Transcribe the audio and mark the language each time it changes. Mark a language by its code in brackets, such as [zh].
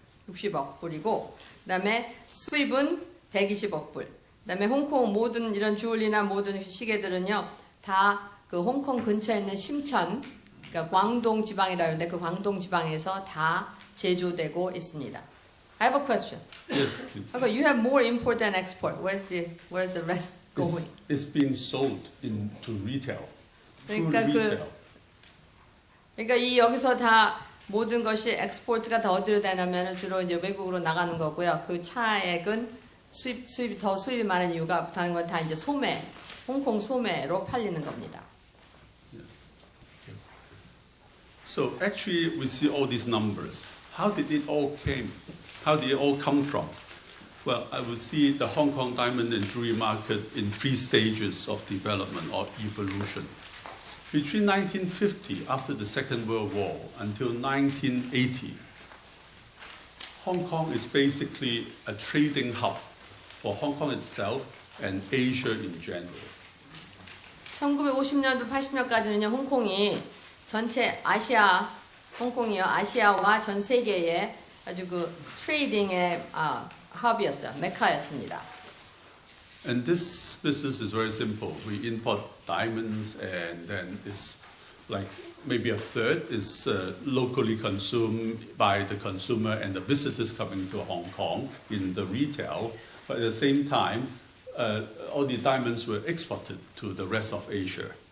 [ko] 60억 불이고 그다음에 수입은 120억 불. 그다음에 홍콩 모든 이런 주얼리나 모든 시계들은요 다 그 홍콩 근처에 있는 심천, 그러니까 광동 지방이라는데 그 광동 지방에서 다 제조되고 있습니다. [en] I have a question. Yes, please. Okay, you have more import than export. Where's the rest going? It's being sold into retail. Through [ko] 그러니까 [en] retail. [ko] 그러니까 이 여기서 다 모든 것이 엑스포트가 다 어디로 되냐면 주로 이제 외국으로 나가는 거고요. 그 차액은 수입이 많은 이유가 다른 건 다 이제 소매, 홍콩 소매로 팔리는 겁니다. [en] Yes. So actually, we see all these numbers. How did it all came? How did it all come from? Well, I will see the Hong Kong diamond and jewelry market in 3 stages of development or evolution. Between 1950, after the Second World War, until 1980, Hong Kong is basically a trading hub for Hong Kong itself and Asia in general. [ko] 1950년도 80년까지는요, 홍콩이 전체 홍콩이요, 아시아와 전 세계의 아주 그 트레이딩의 헙이었어요, 메카였습니다. [en] And this business is very simple. We import diamonds, and then it's like maybe a third is locally consumed by the consumer and the visitors coming to Hong Kong in the retail. But at the same time, all the diamonds were exported to the rest of Asia.